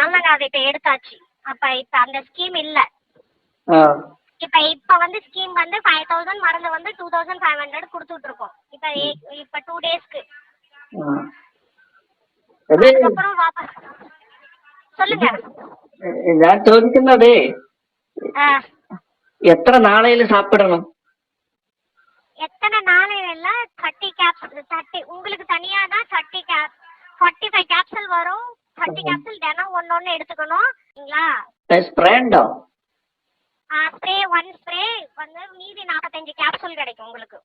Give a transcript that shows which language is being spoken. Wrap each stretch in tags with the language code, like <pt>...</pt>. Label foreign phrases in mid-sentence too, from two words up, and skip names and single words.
<ta>நாங்க அதை இப்ப எடுத்தாச்சு. இப்ப அந்த ஸ்கீம் இல்ல. இப்ப வந்து ஸ்கீம் வந்து 5000 மருந்து வந்து 2500 கொடுத்துட்டு இருக்கோம். இப்ப 2 டேஸ்க்கு. அதுக்கப்புறம் வாபஸ் சொல்லுங்க.</ta> <ml>ഞാൻ ചോദിക്കുന്നത് എത്ര നാളെയിൽ சாப்பிடணும்?</ml> <ta>எத்தனை நாளையில 30 கேப்சூல். 30 உங்களுக்கு தனியா தான் 45 கேப்சூல் வரும். 30 கேப்சூல் தினம் ஒன்னொன்னு எடுத்துக்கணும். சரிங்களா? ஸ்ப்ரே உண்டோ? ஸ்ப்ரே 1 ஸ்ப்ரே வந்து மீதி 45 கேப்சூல் கிடைக்கும் உங்களுக்கு.</ta>